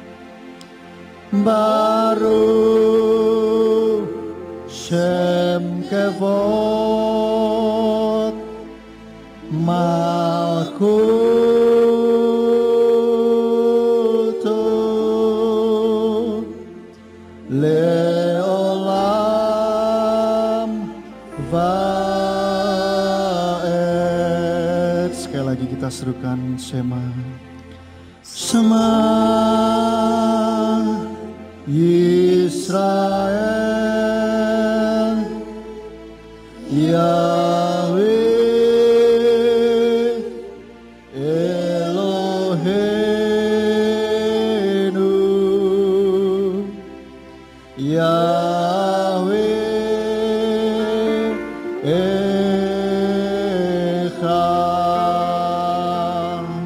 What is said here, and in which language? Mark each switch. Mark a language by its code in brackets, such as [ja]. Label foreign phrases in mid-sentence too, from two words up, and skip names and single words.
[he] ברוך שם כבוד מלכותו לעולם ועד. [id] Sekali lagi kita serukan Shema. Shema [he] ישראל יהוה אלוהינו יהוה אחד